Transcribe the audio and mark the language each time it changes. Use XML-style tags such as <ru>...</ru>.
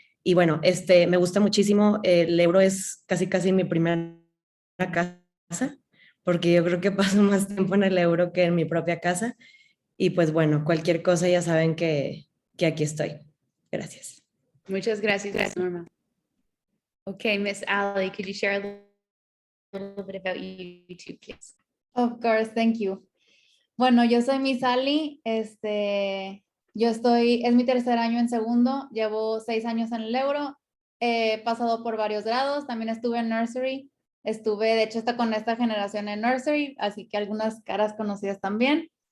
<es>Y bueno, me gusta muchísimo, el Euro es casi mi primera casa, porque yo creo que paso más tiempo en el Euro que en mi propia casa. Y pues bueno, cualquier cosa ya saben que aquí estoy. Gracias. Muchas gracias, Miss Norma.</es> <en>Okay, Miss Ali, could you share a little bit about you too, please? Of course, thank you.</en> <es>Bueno, yo soy Miss Ali, es mi tercer año en segundo, llevo 6 años en el Euro, he pasado por varios grados, también estuve en nursery, de hecho hasta con esta generación en nursery, así que algunas caras conocidas también.</es>